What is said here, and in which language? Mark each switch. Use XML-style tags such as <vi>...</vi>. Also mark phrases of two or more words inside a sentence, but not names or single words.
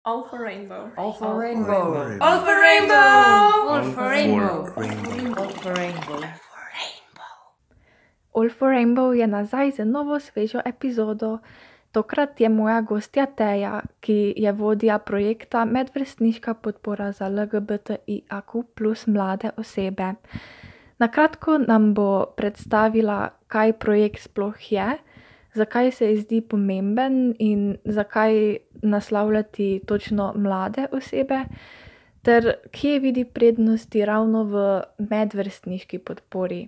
<sl>All for rainbow. All for rainbow. All for rainbow. All for rainbow. All for rainbow. All for Rainbow je nazaj z novo svežo epizodo. Tokrat je moja gostja Teja, ki je vodja projekta Medvrstniška podpora za LGBTIQ plus mlade osebe. Na kratko nam bo predstavila, kaj projekt sploh je, zakaj se ji zdi pomemben in zakaj naslavljati točno mlade osebe, ter kje vidi prednosti ravno v medvrstniški podpori.</sl>